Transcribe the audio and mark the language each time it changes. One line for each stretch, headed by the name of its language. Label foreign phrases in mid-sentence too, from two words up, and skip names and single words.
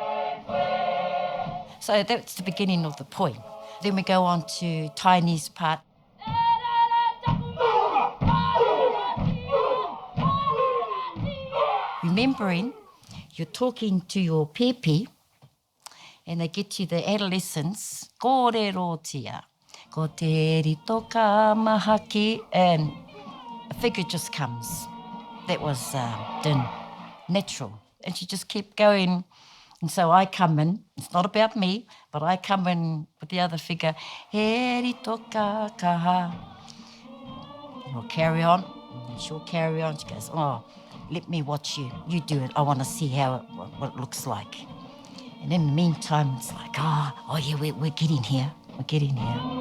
English: So that's the beginning of the poi. Then we go on to Tiny's part. Remembering, you're talking to your pepe, and they get to the adolescents,
Māori: kōrerotia, ko te rito ka mahaki,
English: and a figure just comes. That was Din, natural. And she just kept going. And so I come in, it's not about me, but I come in with the other figure,
Māori: he rito ka kaha.
English: And we'll carry on, and she'll carry on. She goes, oh, let me watch you. You do it. I want to see what it looks like. And in the meantime, it's like, oh yeah, we're getting here. We're getting here.